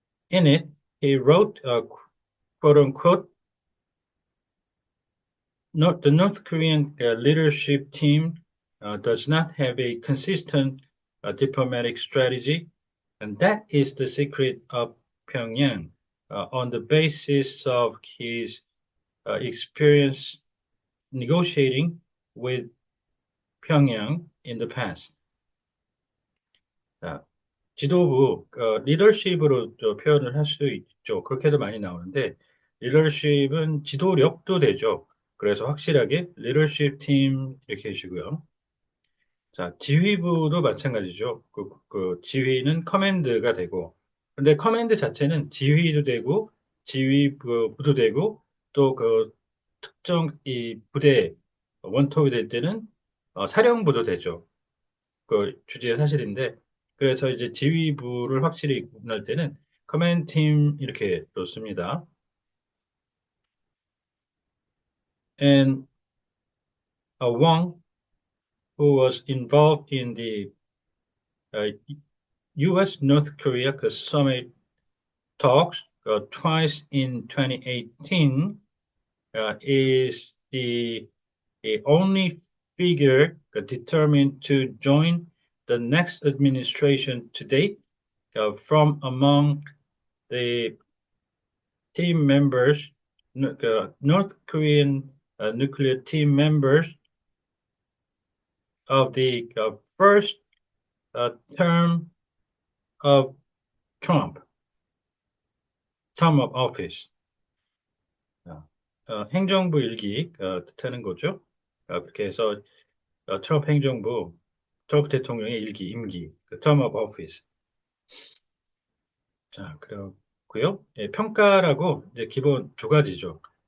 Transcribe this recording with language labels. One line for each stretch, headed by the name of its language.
English: In it, he wrote, quote unquote, the North Korean leadership team does not have a consistent diplomatic strategy, and that is the secret of Pyongyang. On the basis of his experience negotiating with Pyongyang in the past.
Korean: 자, 지도부 리더십으로 또 표현을 할 수도 있죠. 그렇게도 많이 나오는데 리더십은 지도력도 되죠. 그래서 확실하게 리더십 팀 이렇게 해주고요. 자, 지휘부도 마찬가지죠. 그 지휘는 커맨드가 되고 근데 커맨드 자체는 지휘도 되고 지휘부도 되고 또 그 특정 이 부대 원톱이 될 때는 사령부도 되죠. 그 주제의 사실인데 그래서 이제 지휘부를 확실히 구분할 때는 커맨드 팀 이렇게 놓습니다.
English: And Wang, who was involved in the uh, U.S. North Korea summit talks, twice in 2018 is the only figure determined to join the next administration to date from among the team members, North Korean nuclear team members of the first term of Trump, term of office.
Korean: 행정부 일기 뜻하는 거죠. 그렇게 해서 트럼프 행정부, 트럼프 대통령의 일기, 임기, 그
English: term of office.
Korean: 자, 그렇고요. 예, 평가라고 이제 기본 두 가지죠.